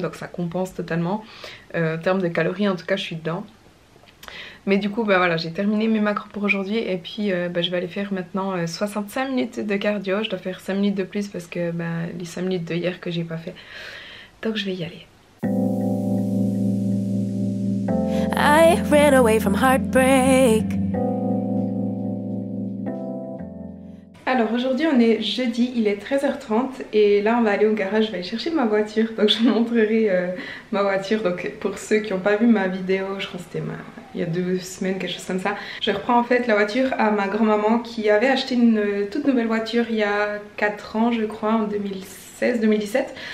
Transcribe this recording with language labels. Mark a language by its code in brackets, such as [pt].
[fr] Donc ça compense totalement. En termes de calories en tout cas je suis dedans. Mais du coup voilà, j'ai terminé mes macros pour aujourd'hui et puis je vais aller faire maintenant 65 minutes de cardio. Je dois faire 5 minutes de plus parce que les 5 minutes de hier que j'ai pas fait. Donc je vais y aller. [en] I ran away from heartbreak. [fr] Alors aujourd'hui on est jeudi, il est 13h30 et là on va aller au garage, je vais aller chercher ma voiture. Donc je vous montrerai ma voiture. Donc pour ceux qui n'ont pas vu ma vidéo, je crois que c'était il y a 2 semaines, quelque chose comme ça. Je reprends en fait la voiture à ma grand-maman qui avait acheté une toute nouvelle voiture il y a 4 ans je crois, en 2016-2017.